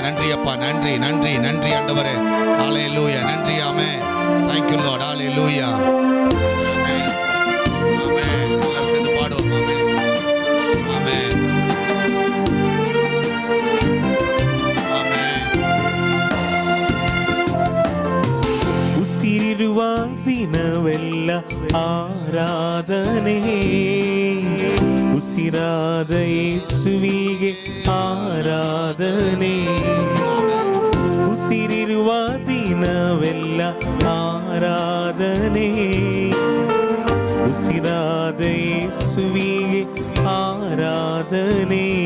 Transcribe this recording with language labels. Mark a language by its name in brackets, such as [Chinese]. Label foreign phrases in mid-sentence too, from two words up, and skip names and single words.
[Tamil] நன்றி அப்பா, நன்றி நன்றி நன்றி ஆண்டவரே. அல்லேலூயா, நன்றி ஆமென். [English] thank you Lord, [Tamil] அல்லேலூயா. ஆமென், ஆமென். எல்லாரும் சேர்ந்து பாடுவோம் ஆமென், ஆமென், ஆமென். [Kannada] ಉಸಿರಿರುವಾಗ ದಿನವೆಲ್ಲ ಆರಾಧನೆ, ಉಸಿರಾದ ಯೇಸುವಿಗೆ ಆರಾಧನೆ. ಉಸಿರಿರುವ ದಿನವೆಲ್ಲ ಆರಾಧನೆ, ಉಸಿರಾದ ಯೇಸುವಿಗೆ ಆರಾಧನೆ.